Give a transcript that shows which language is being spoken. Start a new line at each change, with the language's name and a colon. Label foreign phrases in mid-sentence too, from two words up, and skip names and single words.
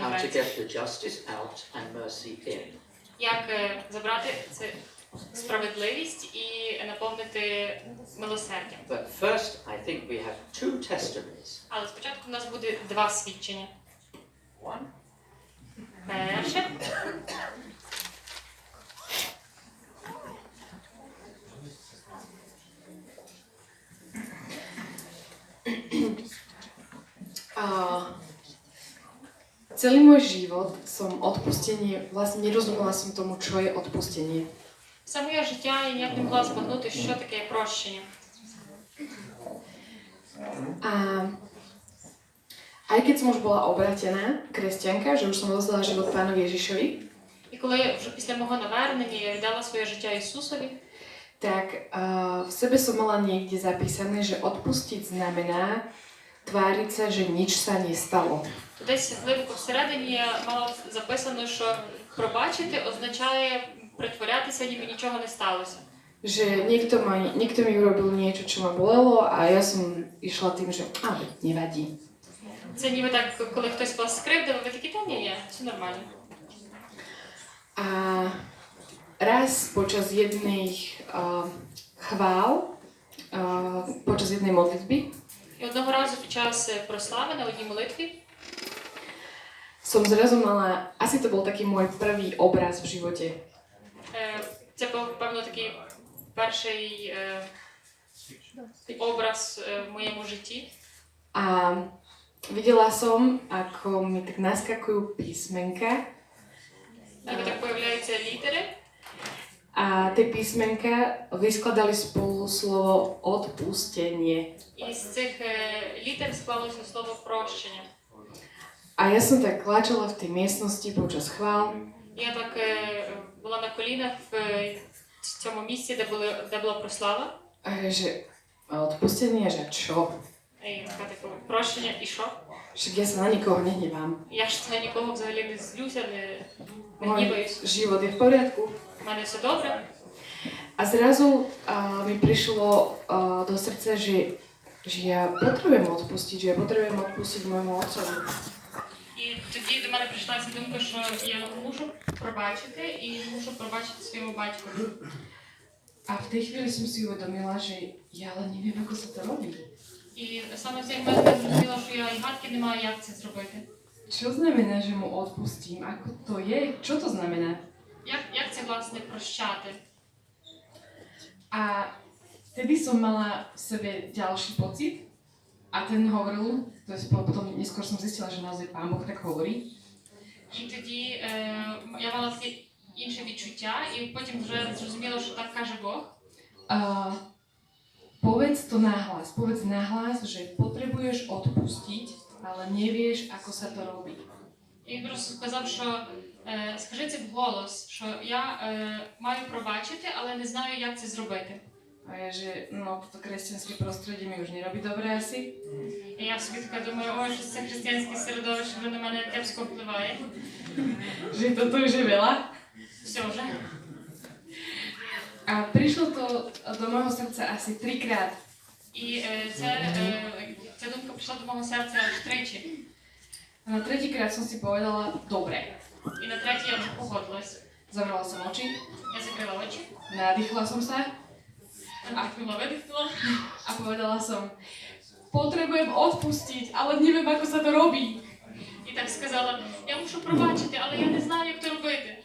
English: How to
Ukrainian: ввечері.
English: get the justice out and mercy in.
Ukrainian: Як забрати це справедливість і наповнити милосердям.
English: But first, I think we have two testimonies.
Ukrainian: Але спочатку у нас буде два свідчення.
English: One.
Ukrainian: Перше.
Slovak: Celý môj život som odpustenie, vlastne nerozumela som tomu, čo je odpustenie.
Ukrainian: Все моє життя я ніяк не могла збагнути, що таке прощення.
Slovak: A aj keď som už bola obratená, kresťanka, že už som rozdala život Pánovi Ježišovi,
Ukrainian: І коли вже після мого навернення я віддала своє життя Ісусові,
Slovak: tak v sebe som mala niekde zapísané, že odpustiť znamená tváriť sa, že nič sa nestalo.
Ukrainian: то десь глибоко всередині я мала записано, що пробачити означає притворятися, ніби нічого не сталося.
Slovak: Že niekto mi urobil niečo, čo ma bolelo a ja som išla tým, že nevadí.
Ukrainian: Це ніби так, коли хтось вас скривдив, ви такі, та ні, все нормально.
Slovak: A raz počas jednej chvál, počas jednej modlitby,
Ukrainian: І одного разу під час прослави на одній молитві
Slovak: som zrazu mala, asi to bol taký môj prvý obraz v živote.
Ukrainian: Це був, певно, такий перший образ в моєму житті.
Slovak: A videla som, ako mi tak naskakujú písmenka.
Ukrainian: Ніби так появляються літери.
Slovak: A tie písmenka vyskladali spolu slovo odpustenie.
Ukrainian: І з цих літер склалося слово прощення.
Slovak: A ja som tak kláčala v tej miestnosti počas chvál.
Ukrainian: Я так була на колінах в цьому місці, де була прослава.
Slovak: A že odpustenie, že čo?
Ukrainian: І така типу, прощення, і що?
Slovak: Však ja sa na nikoho nehnevám.
Ukrainian: Я ж на нікого взагалі не злюся, не
Slovak: Môj
Ukrainian: гніваюсь.
Slovak: život je v poriadku.
Ukrainian: У мене все добре.
Slovak: A zrazu mi prišlo do srdca, že ja potrebujem odpustiť, že ja potrebujem odpustiť môjmu otcovi.
Ukrainian: І тоді до мене прийшла ця думка, що я мушу пробачити і мушу пробачити своєму батькові.
Slovak: A v tej chvíli som si uvedomila, že ja ale neviem, ako sa to robí.
Ukrainian: І саме в цей момент я зрозуміла, що я і гадки не маю, як це зробити.
Slovak: Čo znamená, že mu odpustím? Ako to je? Čo to znamená?
Ukrainian: Як це, власне, прощати?
Slovak: A vtedy som mala v sebe ďalší pocit a ten hovoril, to je potom neskôr som zistila, že naozaj Pán Boh tak hovorí.
Ukrainian: І тоді я мала таке інше відчуття, і потім вже зрозуміла, що так каже Бог.
Slovak: Povedz nahlas, že potrebuješ odpustiť, ale nevieš, ako sa to robí.
Ukrainian: І він просто сказав, що скажи це вголос, що я маю пробачити, але не знаю, як це зробити.
Slovak: A ja, že toto kresťanské prostredie mi už nerobí dobre asi.
Ukrainian: І я собі така думаю, ой, що це християнське середовище вже на мене кепсько впливає.
Slovak: Že toto už je veľa.
Ukrainian: Все вже.
Slovak: A prišlo to do môjho srdca asi 3-krát.
Ukrainian: І ця думка прийшла до мого серця аж тричі.
Slovak: A na 3-krát som si povedala, dobre.
Ukrainian: І на третій я вже погодилась.
Slovak: Zavrela som oči,
Ukrainian: Я закрила очі,
Slovak: nadýchla som sa
Ukrainian: вдихнула, видихнула.
Slovak: a povedala som, potrebujem odpustiť, ale neviem, ako sa to robí.
Ukrainian: І так сказала, я мушу пробачити, але я не знаю, як то робити.